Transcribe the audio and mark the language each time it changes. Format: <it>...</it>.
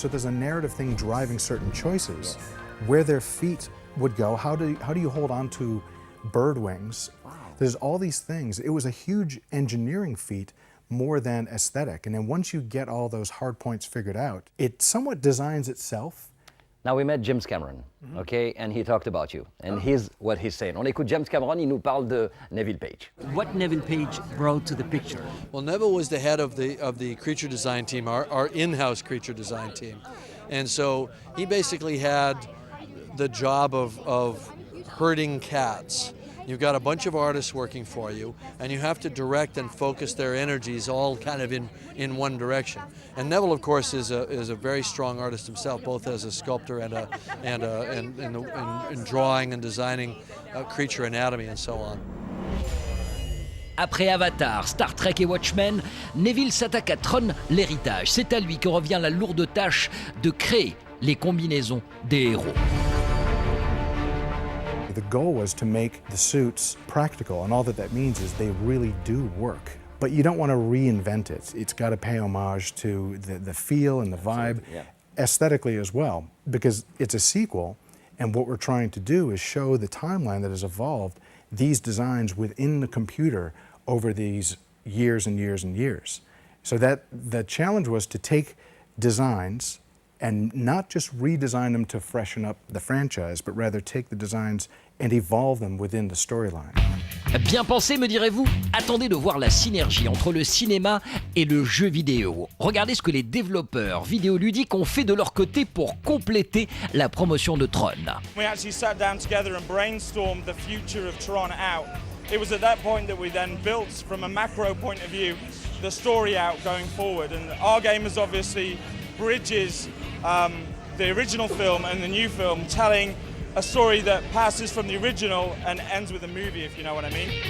<en>So there's a narrative thing driving certain choices, where their feet would go. How do you hold on to bird wings. Wow. There's all these things. It was a huge engineering feat more than aesthetic. And then once you get all those hard points figured out, it somewhat designs itself. Now we met James Cameron, okay, and he talked about you, and here's what he's saying.</en> <fr>On écoute James Cameron, il nous parle de Neville Page.</fr> <en>What Neville Page brought to the picture? Well, Neville was the head of the creature design team, our in-house creature design team, and so he basically had the job of herding cats. You've got a bunch of artists working for you, and you have to direct and focus their energies all kind of in one direction. And Neville, of course, is a very strong artist himself, both as a sculptor and in drawing and designing creature anatomy and so on.</en> <fr>Après Avatar, Star Trek et Watchmen, Neville s'attaque à Tron, l'héritage. C'est à lui que revient la lourde tâche de créer les combinaisons des héros.</fr> <en>The goal was to make the suits practical, and all that means is they really do work. But you don't want to reinvent it. It's got to pay homage to the feel and the vibe, aesthetically as well, because it's a sequel, and what we're trying to do is show the timeline that has evolved these designs within the computer over these years and years and years. So that the challenge was to take designs and not just redesign them to freshen up the franchise, but rather take the designs and evolve them within the storyline.</en> <fr>Bien pensé, me direz-vous? Attendez de voir la synergie entre le cinéma et le jeu vidéo. Regardez ce que les développeurs vidéoludiques ont fait de leur côté pour compléter la promotion de Tron.</fr> <en>We actually sat down together and brainstormed the future of Tron out. It was at that point that we then built, from a macro point of view, the story out going forward. And our game is obviously bridges the original film and the new film, telling a story that passes from the original and ends with a movie, if you know what I mean.</en>